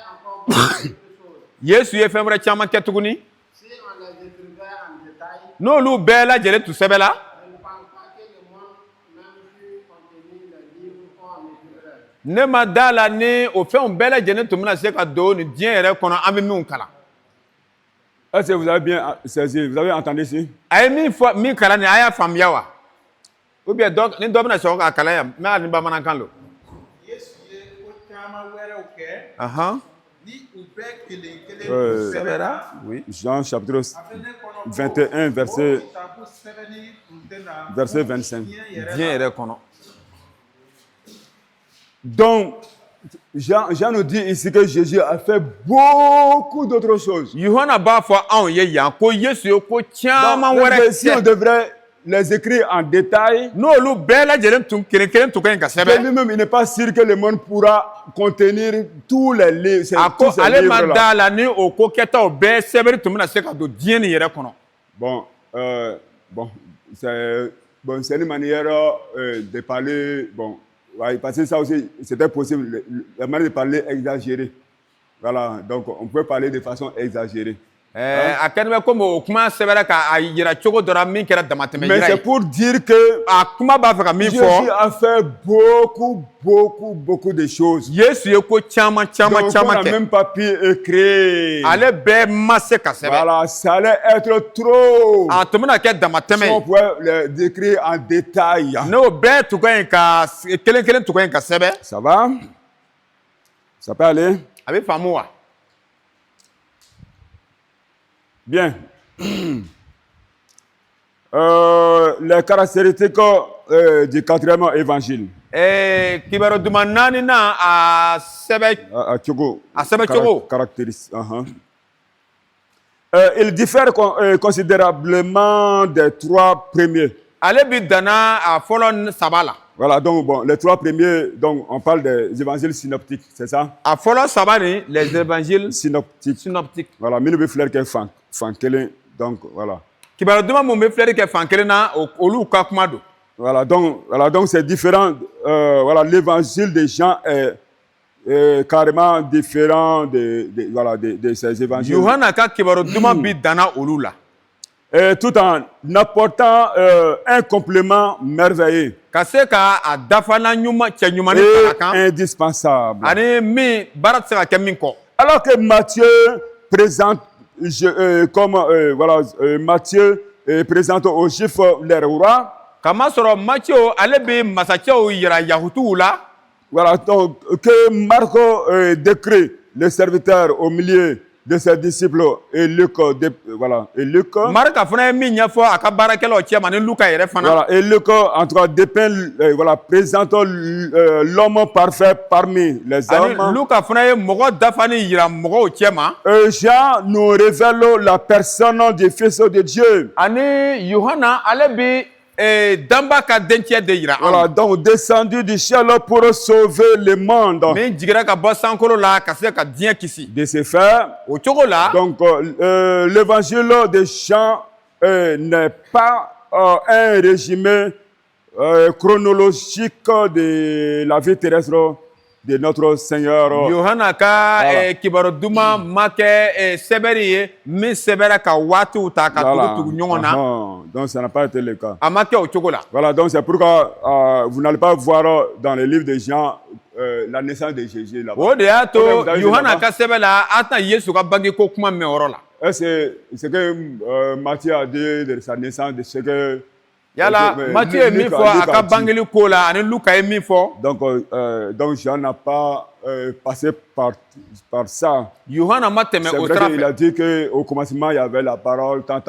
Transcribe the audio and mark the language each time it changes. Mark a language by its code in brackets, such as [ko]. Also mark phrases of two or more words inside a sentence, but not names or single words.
[bm] Yesu ye fɛn wɛrɛ caman kɛ tuguni. N'olu bɛɛ lajɛlen tun sɛbɛnna. Ne ma da la ni o fɛnw bɛɛ lajɛlen tun bɛna se ka don nin diɲɛ yɛrɛ kɔnɔ an bɛ minnu kalan. [fr] Est-ce que vous avez bien saisi? Vous avez entendu ici? [bm] A ye min fɔ min kalan nin a y'a faamuya wa? [fr] Ou bien [bm] ni dɔ bɛna sɔrɔ k'a kalan yan n bɛ hali ni bamanankan lo. Yesu ye ko caman wɛrɛw kɛ Ahan. ni u bɛɛ kelen kelen sɛbɛnna [fr] Oui. Jean chapitre [bm] a bɛ ne kɔnɔ ko [fr] 21, verset, [bm] o kitabu sɛbɛnni tun tɛna [fr] verset 25. [bm] diɲɛ Diɲɛ yɛrɛ kɔnɔ. [fr] Donc, Jean nous dit ici que Jésus a fait beaucoup d'autres choses. [bm] Yohana b'a fɔ anw ye yan ko Yesu ye ko caman [fr] Donc, [bm] wɛrɛ [fr] si on [bm] kɛ. [fr] devrait les écrire en détail, [bm] N'olu bɛɛ lajɛlen tun kelen kelen tun ka ɲi ka [fr] que [bm] sɛbɛn. [fr] lui-même, il n'est pas sûr que le monde pourra contenir tous les livres. [bm] A ko [fr] tous ces [bm] ale ma [fr] livres-là. [bm] da la ni o ko kɛtaw bɛɛ sɛbɛnni tun bɛna se ka don diɲɛ nin yɛrɛ kɔnɔ. [fr] Bon, c'est une manière de parler. Bon, ouais, parce que ça aussi, c'était possible. La manière de parler exagérée. Voilà, donc on peut parler de façon exagérée. [bm] A kɛlen bɛ komi o kuma sɛbɛnna k'a yira cogo dɔ la min kɛra damatɛmɛ [fr] Mais [bm] yira [fr] c'est [bm] ye. [fr] pour dire que [bm] A kuma b'a fɛ ka min [fr] Jésus [bm] fɔ. [fr] a fait beaucoup de choses. [bm] Yesu ye ko caman caman [fr] Donc, on [bm] caman [fr] n'a [bm] kɛ. [fr] même pas pu écrire. [bm] Ale bɛɛ ma se ka sɛbɛn. [fr] Voilà, ça allait être trop. [bm] A tun bɛna kɛ damatɛmɛ [fr] Si on [bm] ye. [fr] pouvait le décrire en détail. [bm] N'o bɛɛ tun ka ɲi ka kelen kelen tun ka ɲi ka sɛbɛn. [fr] Ça va? Ça peut aller? [bm] A bɛ faamu wa? [fr] Bien. Les caractéristiques du 4e évangile. [bm] Kibaru duman naani na a sɛbɛn a sɛbɛn cogo. [fr] Caractéristique. Il diffère considérablement des 3 premiers. [bm] Ale bi danna a fɔlɔ saba la. [fr] Voilà, donc bon, les 3 premiers, donc on parle des évangiles synoptiques, c'est ça? [bm] A fɔlɔ saba ni [fr] les évangiles synoptiques. Voilà, [bm] minnu bɛ filɛli kɛ fan kelen, [fr] donc voilà. [bm] Kibaru duman mun bɛ filɛli kɛ fan kelen na olu ka kuma don. [fr] Voilà, donc c'est différent. Voilà, l'évangile de Jean est carrément différent de ces évangiles. [bm] Yohana ka kibaru duman bi danna olu la. [fr] Et tout en apportant un complément merveilleux. [bm] Ka se ka a dafana ɲuman cɛ ɲuman ni fara kan. [fr] Indispensable. [bm] Ani min baara tɛ se ka kɛ min kɔ. [fr] Alors que Matthieu présente Matthieu présente aux Juifs leur roi. [bm] Kamasɔrɔ Matthieu ale bɛ masacɛw yira Yahudiw la. [fr] Voilà, donc que Marc décrit le serviteur au milieu de ses disciples et Luc, [bm] Marc fana ye min ɲɛfɔ a ka baarakɛlaw cɛma ni Luka yɛrɛ fana. [fr] Voilà, et Luc en tout cas dépeint, présente l'homme parfait parmi les hommes. [bm] Ani Luka fana ye mɔgɔ dafani yira mɔgɔw cɛma. [fr] Jean nous révèle la personne du Fils de Dieu. [bm] Ani Yohana ale bi danba ka dencɛ de yira. [fr] Voilà, donc descendu du ciel pour sauver le monde. [bm] Min jigira ka bɔ sankolo la ka se ka diɲɛ kisi. [fr] De ce fait, [bm] o cogo la. [fr] Donc l'évangile de Jean n'est pas un résumé chronologique de la vie terrestre de notre Seigneur. [bm] Yohana ka kibaru duman ma kɛ sɛbɛnni ye min sɛbɛnna ka waatiw ta ka tugu ɲɔgɔn na. [fr] Donc ça n'a pas été le cas. [bm] A ma kɛ o cogo la. [fr] Voilà, donc c'est pourquoi vous n'allez pas voir dans le livre de Jean la naissance de Jésus là-bas. [bm] O de y'a to Yohana ka sɛbɛn la a tɛna Yesu ka bange ko kuma mɛn o yɔrɔ la. [fr] C'est ce que Matthieu a dit de sa naissance, de ce que [bm] yala Matthieu ye min fɔ a ka bangeli ko la ani Luka ye min fɔ. [fr] Donc Jean n'a pas passé par ça. [bm] Yohana ma tɛmɛ o sira fɛ. [fr] Il a dit que au commencement il y avait la parole, tant.